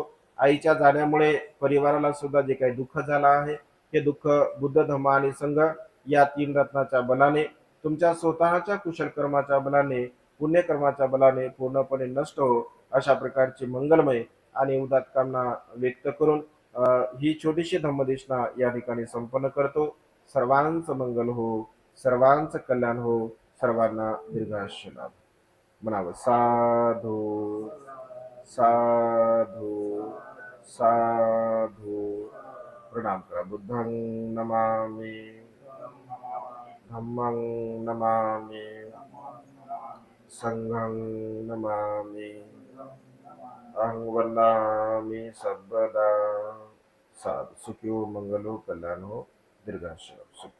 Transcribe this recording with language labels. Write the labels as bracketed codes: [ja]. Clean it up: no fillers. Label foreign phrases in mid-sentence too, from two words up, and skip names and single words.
[mr] आईच्या जाण्यामुळे परिवाराला सुद्धा जे काही दुःख झालं आहे, हे दुःख बुद्ध धम्म आणि संघ या तीन रत्नाच्या बलाने, तुमच्या स्वतःच्या कुशल कर्माच्या बलाने, पुण्यकर्माच्या बलाने पूर्णपणे नष्ट हो, अशा प्रकारची मंगलमय आणि उदात्त कामना व्यक्त करून ही छोटीशी धम्मदेशना या ठिकाणी संपन्न करतो. सर्वांचं मंगल हो, सर्वांचं कल्याण हो, सर्वांना दीर्घायुष्य लाभ. म्हणावं साधू साधू साधू. प्रणाम करा. [pi] बुद्धं नमामि, धम्मं नमामि, संघं नमामि, अहं वन्दामि सर्वदा. साधु. [mr] सुखी हो, मंगल हो, कल्याण हो, दीर्घायुष्य हो.